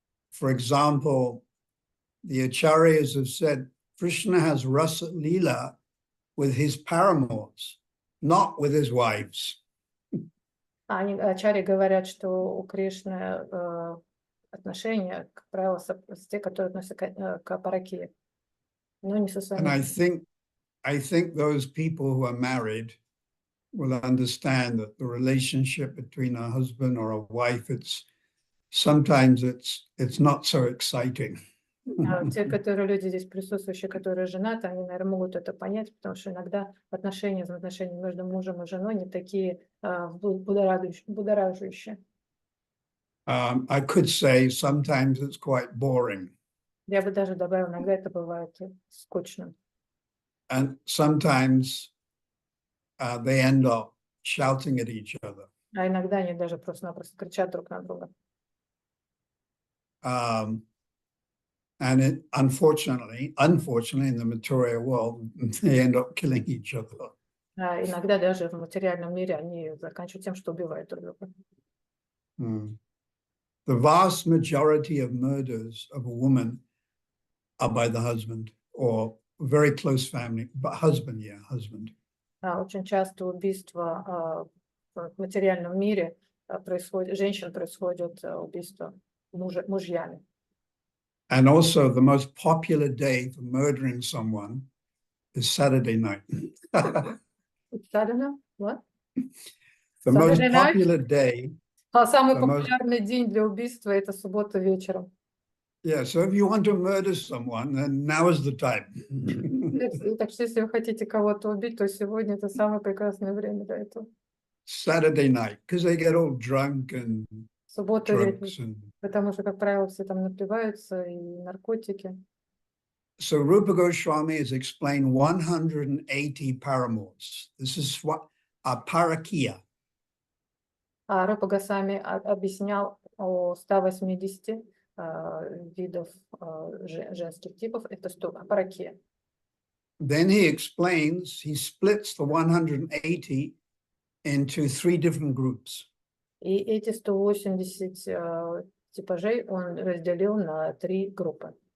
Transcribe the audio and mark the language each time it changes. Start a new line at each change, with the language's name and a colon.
English: For example, the acharyas have said Krishna has rasa lila with his paramours, not with his wives.
Russian: Они, ачарьи говорят, что у Кришны отношения, как правило, с те, которые относятся к паракии, но не со
English: And I
Russian: своими.
English: think those people who are married will understand that the relationship between a husband or a wife, sometimes it's not so exciting.
Russian: Те, которые люди здесь присутствующие, которые женаты, они, наверное, могут это понять, потому что иногда отношения между мужем и женой не такие будоражащие.
English: I could say sometimes it's quite boring.
Russian: Я бы даже добавила, иногда это бывает скучно.
English: And sometimes they end up shouting at each other.
Russian: А иногда они даже просто-напросто кричат друг на друга.
English: And unfortunately, in the material world, they end up killing each other.
Russian: А иногда даже в материальном мире они заканчивают тем, что убивают друг друга.
English: The vast majority of murders of a woman are by the husband or very close family, but husband.
Russian: Очень часто убийства в материальном мире женщин происходят убийства мужьями.
English: And also the most popular day for murdering someone is Saturday night. Saturday? What? The most popular day.
Russian: Самый популярный день для убийства — это суббота вечером.
English: Yeah, so if you want to murder someone, then now is the time.
Russian: Так что если вы хотите кого-то убить, то сегодня это самое прекрасное время для этого.
English: Saturday night, because they get all drunk and
Russian: Суббота
English: drugs
Russian: вечером,
English: and.
Russian: потому что, как правило, все там напиваются и наркотики.
English: So Rupa Goswami has explained 180 paramours. This is what a parakia.
Russian: А Рупа Госвами объяснял о 180 видов женских типов. Это паракия.
English: Then he splits the 180 into 3 different groups.
Russian: И эти 180 типажей он разделил на 3 группы.